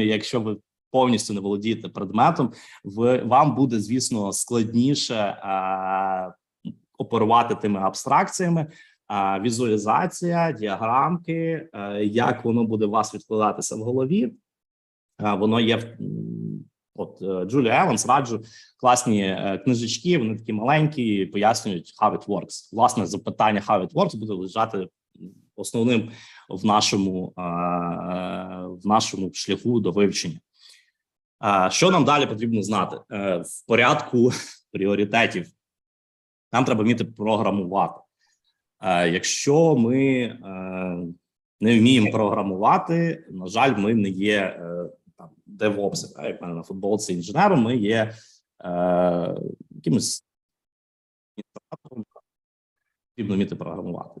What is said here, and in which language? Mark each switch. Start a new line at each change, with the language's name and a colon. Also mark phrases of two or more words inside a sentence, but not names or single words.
Ukrainian: Якщо ви повністю не володієте предметом, вам буде, звісно, складніше оперувати тими абстракціями. Візуалізація, діаграмки, як воно буде у вас відкладатися в голові. Воно є, от Джулія Еванс, раджу, класні книжечки, вони такі маленькі, пояснюють
English: how it works.
Ukrainian: Власне, запитання
English: how it works
Ukrainian: буде лежати основним в нашому шляху до вивчення. Що нам далі потрібно знати? В порядку пріоритетів нам треба вміти програмувати. Якщо ми не вміємо програмувати, на жаль, ми не є DevOps, як в мене на футболці інженером, ми є якимось адміністратором, потрібно вміти програмувати.